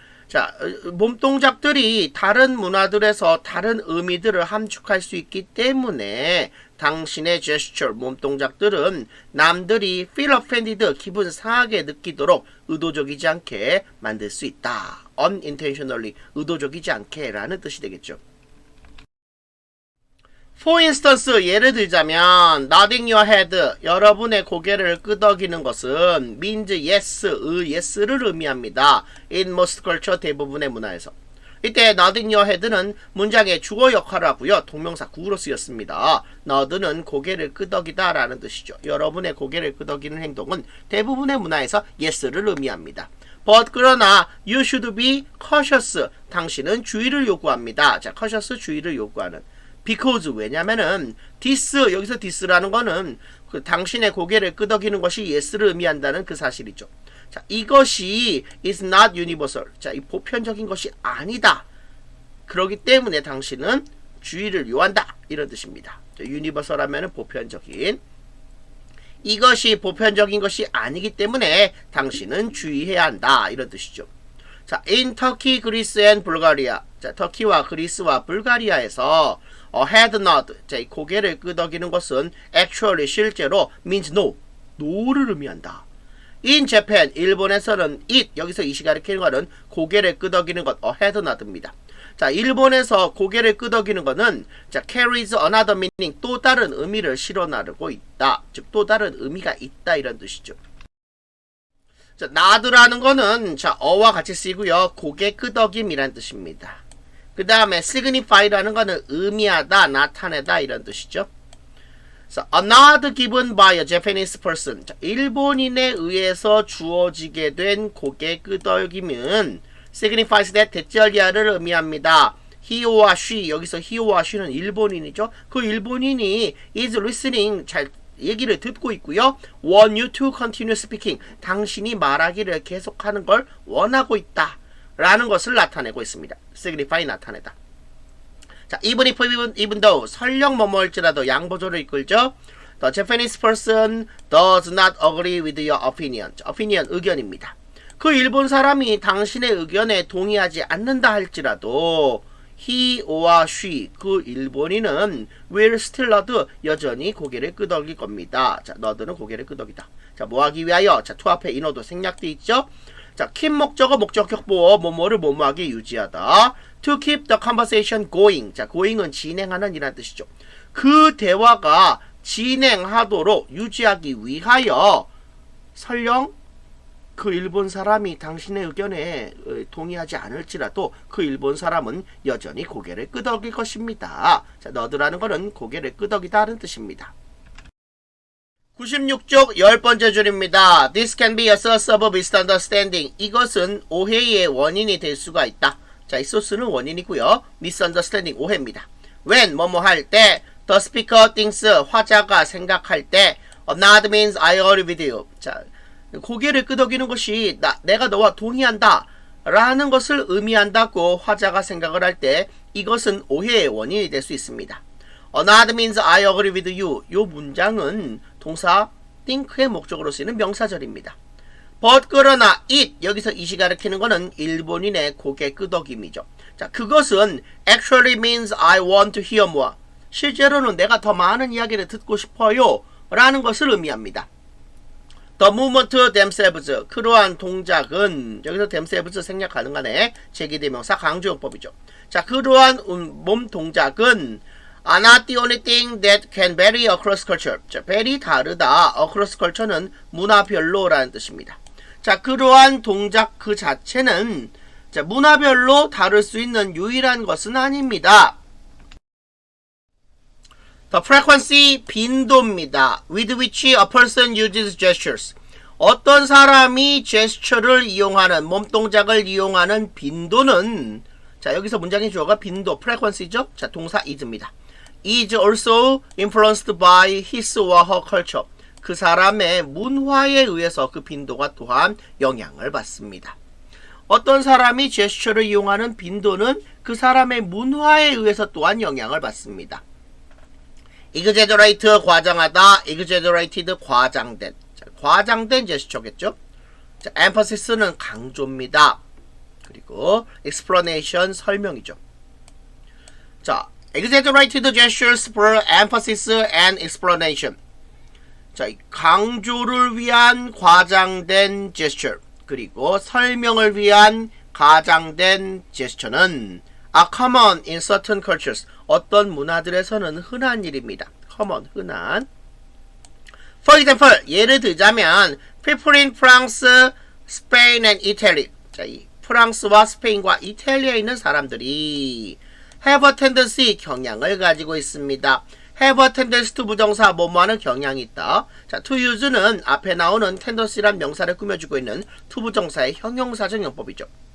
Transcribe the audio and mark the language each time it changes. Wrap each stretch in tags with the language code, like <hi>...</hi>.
<ko>자, 몸동작들이 다른 문화들에서 다른 의미들을 함축할 수 있기 때문에 당신의 제스처, 몸동작들은 남들이</ko> <en>feel offended,</en> <ko>기분 상하게 느끼도록 의도적이지 않게 만들 수 있다. unintentionally, 의도적이지 않게 라는 뜻이 되겠죠.</ko> <en>For instance,</en> <ko>예를 들자면</ko> <en>nodding your head,</en> <ko>여러분의 고개를 끄덕이는 것은</ko> <en>means yes, yes</en> <ko>를 의미합니다.</ko> <en>In most culture,</en> <ko>대부분의 문화에서. 이때 nodding your head는 문장의 주어 역할을 하고요. 동명사 구로 쓰였습니다. nod는 고개를 끄덕이다 라는 뜻이죠. 여러분의 고개를 끄덕이는 행동은 대부분의 문화에서 yes를 의미합니다.</ko> <en>But</en> <ko>그러나</ko> <en>you should be cautious,</en> <ko>당신은 주의를 요구합니다. 자, cautious 주의를 요구하는. Because 왜냐면은 this, 여기서 this라는 거는 그 당신의 고개를 끄덕이는 것이 yes를 의미한다는 그 사실이죠. 자, 이것이</ko> <en>is not universal.</en> <ko>자, 이 보편적인 것이 아니다. 그렇기 때문에 당신은 주의를 요한다. 이런 뜻입니다. 자, universal 하면은 보편적인. 이것이 보편적인 것이 아니기 때문에 당신은 주의해야 한다. 이런 뜻이죠. 자,</ko> <en>in Turkey, Greece and Bulgaria.</en> <ko>자, 터키와 그리스와 불가리아에서</ko> <en>head nod,</en> <ko>자, 이 고개를 끄덕이는 것은 actually 실제로</ko> <en>means no,</en> <ko>no를 의미한다.</ko> <en>In Japan,</en> <ko>일본에서는 it, 여기서 it이 가리키는 것은 고개를 끄덕이는 것,</ko> <en>head nod</en> <ko>입니다. 자, 일본에서 고개를 끄덕이는 것은 자,</ko> <en>carries another meaning,</en> <ko>또 다른 의미를 실어 나르고 있다. 즉, 또 다른 의미가 있다 이런 뜻이죠. 자, nod라는 거는 자, 어와 같이 쓰이고요. 고개 끄덕임이란 뜻입니다. 그 다음에 signify라는 거는 의미하다, 나타내다 이런 뜻이죠.</ko> <en>So, a nod given by a Japanese person.</en> <ko>자, 일본인에 의해서 주어지게 된 고개 끄덕임은</ko> <en>signifies that</en> <ko>대절리아를 의미합니다.</ko> <en>he or she, 여기서 he or she</en> <ko>는 일본인이죠. 그 일본인이</ko> <en>is listening,</en> <ko>잘 얘기를 듣고 있고요.</ko> <en>want you to continue speaking,</en> <ko>당신이 말하기를 계속하는 걸 원하고 있다 라는 것을 나타내고 있습니다. signify, 나타내다. 자,</ko> <en>even though,</en> <ko>설령 뭐뭐일지라도 양보조를 이끌죠.</ko> <en>The Japanese person does not agree with your opinion.</en> <ko>자, opinion, 의견입니다. 그 일본 사람이 당신의 의견에 동의하지 않는다 할지라도</ko> <en>he or she,</en> <ko>그 일본인은</ko> <en>will still nod,</en> <ko>여전히 고개를 끄덕일 겁니다. 자, nod는 고개를 끄덕이다. 자, 뭐 하기 위하여? 자, to 앞에 인어도 생략돼 있죠. 자, keep 목적어, 목적격 보어, 뭐뭐를 뭐뭐하게 유지하다.</ko> <en>To keep the conversation going.</en> <ko>자, going은 진행하는 이란 뜻이죠. 그 대화가 진행하도록 유지하기 위하여 설령 그 일본 사람이 당신의 의견에 동의하지 않을지라도 그 일본 사람은 여전히 고개를 끄덕일 것입니다. 자, 너드라는 것은 고개를 끄덕이다는 뜻입니다. 96쪽 10번째 줄입니다.</ko> <en>This can be a source of misunderstanding.</en> <ko>이것은 오해의 원인이 될 수가 있다. 자, 이 소스는 원인이고요. misunderstanding, 오해입니다.</ko> <en>when,</en> <ko>뭐뭐 할 때,</ko> <en>the speaker thinks,</en> <ko>화자가 생각할 때,</ko> <en>nod means I agree with you.</en> <ko>자, 고개를 끄덕이는 것이 내가 너와 동의한다 라는 것을 의미한다고 화자가 생각을 할 때 이것은 오해의 원인이 될 수 있습니다.</ko> <en>nod means I agree with you.</en> <ko>요 문장은 동사 think의 목적으로 쓰이는 명사절입니다. but 그러나 it, 여기서 it이 가리키는 것은 일본인의 고개 끄덕임이죠. 자, 그것은</ko> <en>actually means I want to hear more.</en> <ko>실제로는 내가 더 많은 이야기를 듣고 싶어요 라는 것을 의미합니다.</ko> <en>The movement themselves,</en> <ko>그러한 동작은 여기서 themselves 생략 가능하네. 제기대명사 강조용법이죠. 자, 그러한 몸 동작은</ko> <en>are not the only thing that can vary across culture.</en> <ko>자, vary 다르다. across culture는 문화별로라는 뜻입니다. 자, 그러한 동작 그 자체는 자, 문화별로 다를 수 있는 유일한 것은 아닙니다.</ko> <en>The frequency,</en> <ko>빈도입니다.</ko> <en>with which a person uses gestures.</en> <ko>어떤 사람이 제스처를 이용하는, 몸동작을 이용하는 빈도는, 자, 여기서 문장의 주어가 빈도, frequency죠? 자, 동사 is입니다.</ko> <en>is also influenced by his or her culture.</en> <ko>그 사람의 문화에 의해서 그 빈도가 또한 영향을 받습니다. 어떤 사람이 제스처를 이용하는 빈도는 그 사람의 문화에 의해서 또한 영향을 받습니다. exaggerate, 과장하다, exaggerated, 과장된. 자, 과장된 제스처겠죠? 자, emphasis,는 강조입니다. 그리고 explanation, 설명이죠.</ko> <en>자, exaggerated gestures for emphasis and explanation.</en> <ko>자, 강조를 위한 과장된 제스처, 그리고 설명을 위한 과장된 제스처는</ko> <en>are common in certain cultures.</en> <ko>어떤 문화들에서는 흔한 일입니다. common, 흔한.</ko> <en>For example,</en> <ko>예를 들자면</ko> <en>people in France, Spain and Italy.</en> <ko>자, 이 프랑스와 스페인과 이탈리아에 있는 사람들이</ko> <en>have a tendency,</en> <ko>경향을 가지고 있습니다.</ko> <en>have a tendency to</en> <ko>부정사, 뭐뭐하는 경향이 있다. 자, to use는 앞에 나오는 tendency란 명사를 꾸며주고 있는 to 부정사의 형용사적 용법이죠.</ko>